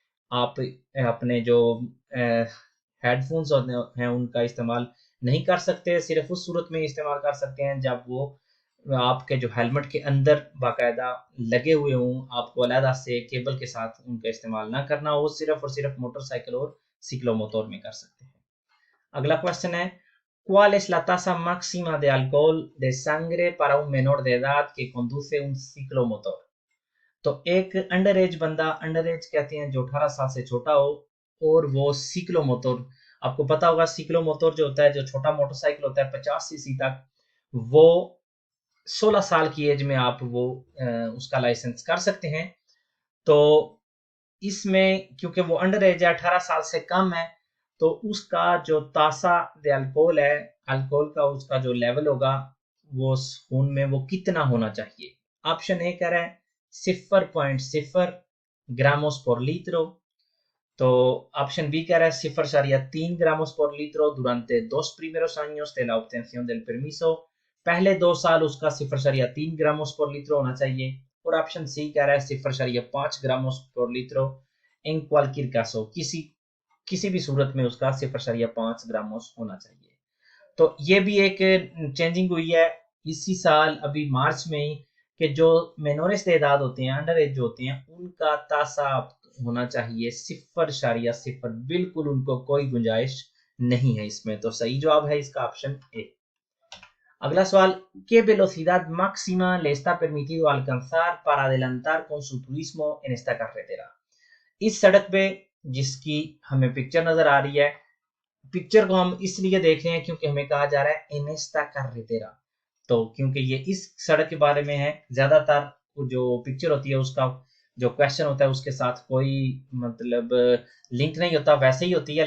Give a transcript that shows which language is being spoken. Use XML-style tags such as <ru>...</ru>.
<hi>आप अपने जो हेडफोन्स हैं उनका इस्तेमाल नहीं कर सकते, सिर्फ उस सूरत में इस्तेमाल कर सकते हैं जब वो आपके जो हेलमेट के अंदर बाकायदा लगे हुए हों, आपको अलहदा से केबल के साथ उनका इस्तेमाल ना करना हो, सिर्फ और सिर्फ मोटरसाइकिल और सिक्लोमोटर में कर सकते हैं। अगला क्वेश्चन है,</hi> <es>¿cuál es la tasa máxima de alcohol de sangre para un menor de edad que conduce un ciclomotor?</es> <hi>तो एक अंडर एज बंदा, अंडर एज कहते हैं जो 18 साल से छोटा हो, और वो सिक्लोमोटर, आपको पता होगा सिक्लोमोटर जो होता है, जो छोटा मोटरसाइकिल होता है 50 सीसी तक, वो 16 साल की एज में आप वो उसका लाइसेंस कर सकते हैं। तो इसमें क्योंकि वो अंडर एज है, 18 साल से कम है, तो उसका जो तासा दे अल्कोहल है, अल्कोहल का उसका जो लेवल होगा वो खून में वो कितना होना चाहिए। ऑप्शन ए कह रहा है 0.0</hi> <es>gramos por litro।</es> <hi>तो ऑप्शन बी कह रहा है</hi> <es>0.3 gramos por litro durante 2 primeros años de la obtención del permiso।</es> <hi>पहले 2 साल उसका</hi> <es>0.3 gramos por litro</es> <hi>होना चाहिए। और ऑप्शन सी कह रहा है</hi> <es>0.5 gramos por litro en cualquier caso,</es> <hi>किसी किसी भी सूरत में उसका 0.5 gramos होना चाहिए। तो ये भी एक चेंजिंग हुई है इसी साल अभी मार्च में ही कि जो मेनोरेस एदाद होते हैं, अंडर एज जो होते हैं, उनका तासा होना चाहिए 0.0, बिल्कुल उनको कोई गुंजाइश नहीं है इसमें। तो सही जवाब है इसका ऑप्शन ए। अगला सवाल,</hi> <es>¿qué velocidad máxima le está permitido alcanzar para adelantar con su turismo en esta carretera?</es> <hi>इस सड़क पे जिसकी हमें पिक्चर नजर आ रही है। पिक्चर को हम इसलिए देख रहे हैं क्योंकि हमें कहा जा रहा है</hi> <es>एनेस्ता कार्रेटेरा,</es> <hi>तो क्योंकि ये इस सड़क के बारे में है। ज्यादातर जो पिक्चर होती है उसका जो क्वेश्चन होता है उसके साथ कोई मतलब लिंक नहीं होता, वैसे ही होती है।</hi>